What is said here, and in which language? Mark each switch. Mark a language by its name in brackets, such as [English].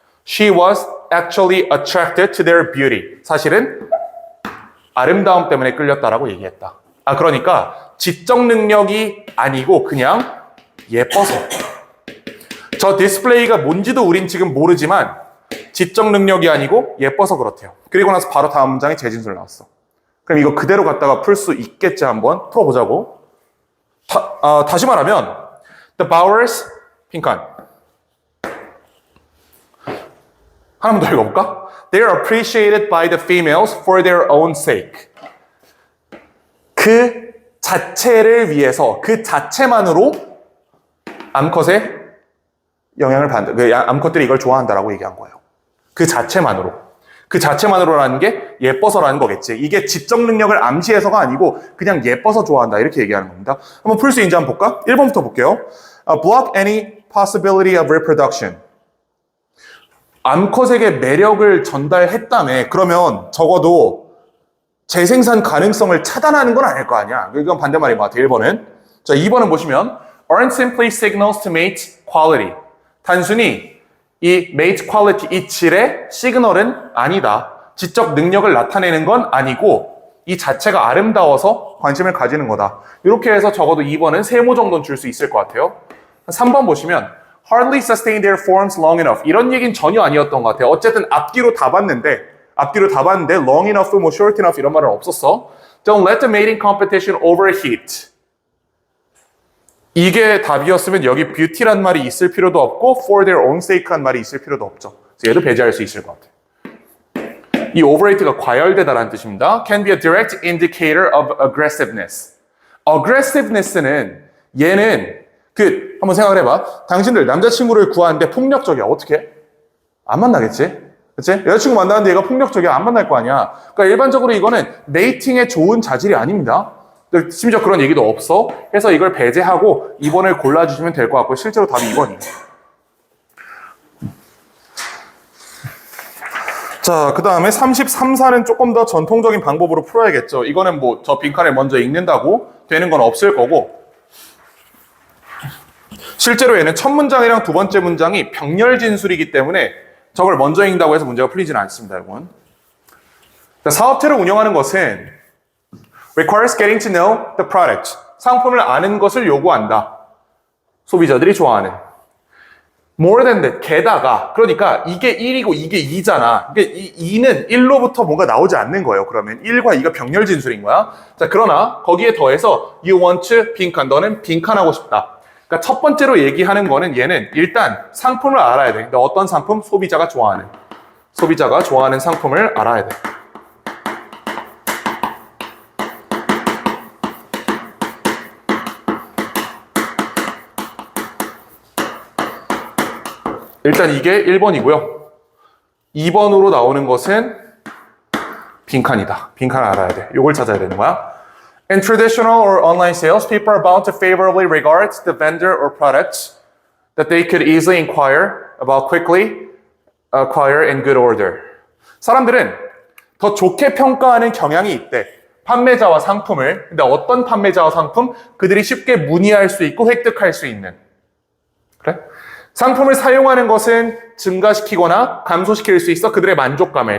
[English] She was actually attracted to their beauty. [Korean] 사실은 아름다움 때문에 끌렸다라고 얘기했다. 그러니까 지적 능력이 아니고 그냥 예뻐서. 저 디스플레이가 뭔지도 우린 지금 모르지만 지적 능력이 아니고 예뻐서 그렇대요. 그리고 나서 바로 다음 문장에 재진술 나왔어. 그럼 이거 그대로 갖다가 풀 수 있겠지 한번 풀어보자고. 다시 말하면 The Bowers, 빈칸. 하나만 더 읽어볼까? [English] They are appreciated by the females for their own sake. [Korean] 그 자체를 위해서, 그 자체만으로 암컷에 영향을 받는다. 암컷들이 이걸 좋아한다라고 얘기한 거예요. 그 자체만으로. 그 자체만으로라는 게 예뻐서라는 거겠지. 이게 지적 능력을 암시해서가 아니고 그냥 예뻐서 좋아한다. 이렇게 얘기하는 겁니다. 한번 풀 수 있는지 한번 볼까? 1번부터 볼게요. [English] Block any possibility of reproduction. [Korean] 암컷에게 매력을 전달했다며. 그러면 적어도 재생산 가능성을 차단하는 건 아닐 거 아니야. 이건 반대말인 것 같아요. 1번은. 자, 2번은 보시면 [English] aren't simply signals to mate quality. [Korean] 단순히 이 mate quality, 이 질의 시그널은 아니다. 지적 능력을 나타내는 건 아니고 이 자체가 아름다워서 관심을 가지는 거다. 이렇게 해서 적어도 2번은 세모 정도는 줄 수 있을 것 같아요. 3번 보시면 [English] hardly sustain their forms long enough. [Korean] 이런 얘기는 전혀 아니었던 것 같아요. 어쨌든 앞뒤로 다 봤는데 long enough, 뭐 short enough 이런 말은 없었어. [English] Don't let the mating competition overheat. [Korean] 이게 답이었으면 여기 beauty란 말이 있을 필요도 없고 [English] for their own sake [Korean] 란 말이 있을 필요도 없죠. 그래서 얘도 배제할 수 있을 것 같아요. 이 overrate가 과열되다라는 뜻입니다. [English] Can be a direct indicator of aggressiveness. [Korean] aggressiveness는 얘는 한번 생각을 해봐. 당신들 남자친구를 구하는데 폭력적이야. 어떻게 해? 안 만나겠지? 그치? 여자친구 만나는데 얘가 폭력적이야. 안 만날 거 아니야. 그러니까 일반적으로 이거는 메이팅에 좋은 자질이 아닙니다. 심지어 그런 얘기도 없어. 해서 이걸 배제하고 2번을 골라주시면 될 것 같고 실제로 답이 2번이에요. 자, 그 다음에 33, 4는 조금 더 전통적인 방법으로 풀어야겠죠. 이거는 뭐 저 빈칸을 먼저 읽는다고 되는 건 없을 거고 실제로 얘는 첫 문장이랑 두 번째 문장이 병렬 진술이기 때문에 저걸 먼저 읽는다고 해서 문제가 풀리지는 않습니다, 여러분. 사업체를 운영하는 것은 [English] requires getting to know the product. [Korean] 상품을 아는 것을 요구한다. 소비자들이 좋아하는. [English] more than that. [Korean] 게다가 그러니까 이게 1이고 이게 2잖아. 이게 2는 1로부터 뭔가 나오지 않는 거예요. 그러면 1과 2가 병렬 진술인 거야. 자, 그러나 거기에 더해서 [English] you want to [Korean] 빈칸. 너는 빈칸하고 싶다. 그러니까 첫 번째로 얘기하는 거는 얘는 일단 상품을 알아야 돼. 근데 어떤 상품? 소비자가 좋아하는 상품을 알아야 돼. 일단 이게 1번이고요. 2번으로 나오는 것은 빈칸이다. 빈칸을 알아야 돼. 이걸 찾아야 되는 거야. [English] In traditional or online sales, people are bound to favorably regard the vendor or products that they could easily inquire about quickly, acquire in good order. [Korean] 사람들은 더 좋게 평가하는 경향이 있대. 판매자와 상품을. 근데 어떤 판매자와 상품? 그들이 쉽게 문의할 수 있고 획득할 수 있는. 그래? 상품을 사용하는 것은 증가시키거나 감소시킬 수 있어 그들의 만족감을.